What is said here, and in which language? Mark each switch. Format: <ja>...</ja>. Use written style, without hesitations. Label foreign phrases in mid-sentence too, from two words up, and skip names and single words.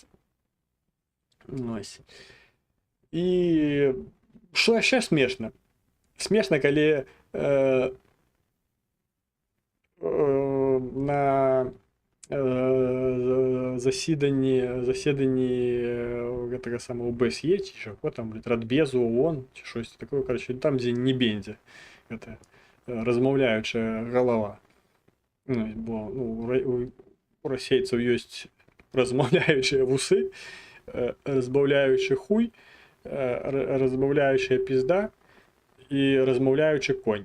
<be>Ось. І што яшчэ смешна? Смешна, калі на заседанні гэтага самого ОБСЕ, ці що, там, Радбезу, ООН,</be> <uk>ці щось такое,</uk> <be>короче, там, дзе не Бендзя, гэта размаўляючая галава. Ну, бо у расейцаў ёсць размаўляючыя вусы, разбаўляючы хуй, размаўляючая пізда і размаўляючы конь.</be>